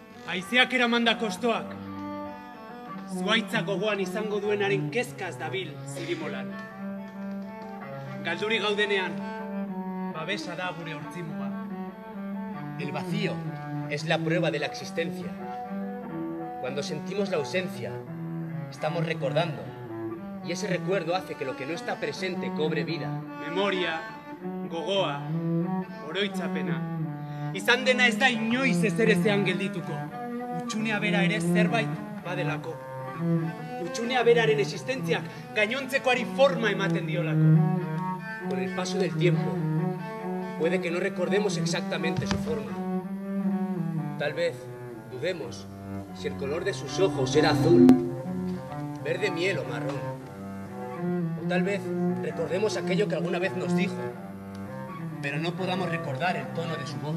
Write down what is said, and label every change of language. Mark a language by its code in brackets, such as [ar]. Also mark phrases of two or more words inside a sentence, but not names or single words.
[eu] Haizeak eramandako ostoak. Zuaitzak gogoan izango duenaren kezkaz dabil zirimolan. Galduri gaudenean, babesa da gure hortzimuga. [es] El vacío es la prueba de la existencia. Cuando sentimos la ausencia, estamos recordando. Y ese recuerdo hace que lo que no está presente cobre vida. [eu] Memoria, gogoa, oroitzapena. Izan dena ez da inoiz ezerezean geldituko. Utxunea bera ere zerbait badelako. Utxunea beraren existentziak gainontzekoari forma ematen diolako. [es] Con el paso del tiempo, puede que no recordemos exactamente su forma. Tal vez dudemos si el color de sus ojos era azul, verde miel o marrón. O tal vez recordemos aquello que alguna vez nos dijo, pero no podamos recordar el tono de su voz.